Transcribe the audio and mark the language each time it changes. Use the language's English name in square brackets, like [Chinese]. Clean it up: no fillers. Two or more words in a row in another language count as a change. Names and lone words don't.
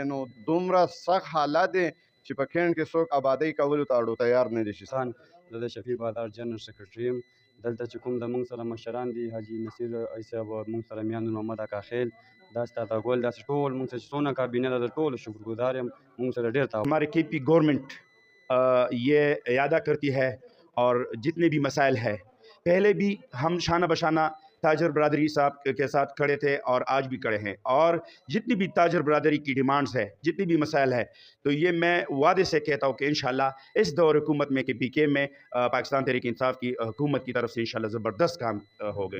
[Pashto] نو دومره سخت حالات دی چې په کینډ کې څوک آبادۍ کولو ته اړو تیار نه دي. زه د شفیع بازار [English] general secretary [Pashto] یم. دلته چې کوم د مونږ سره مشران دي، حاجي نصیر صاحب او مونږ سره میاں نور محمد اکا خیل، دا استاد ګل، داسې ټول مونږ سره څونه کابینه ده د ټولو شکرګزار یم. مونږ سره ډېر تعاون. [Urdu] ہمارے کے پی گورنمنٹ یہ اعادہ کرتی ہے اور جتنے بھی مسائل ہے، پہلے بھی ہم شانہ بشانہ تاجر برادری صاحب کے ساتھ کھڑے تھے اور آج بھی کھڑے ہیں، اور جتنی بھی تاجر برادری کی ڈیمانڈز ہے، جتنی بھی مسائل ہے، تو یہ میں وعدے سے کہتا ہوں کہ انشاءاللہ اس دور حکومت میں کے پی کے میں پاکستان تحریک انصاف کی حکومت کی طرف سے انشاءاللہ زبردست کام ہوگا.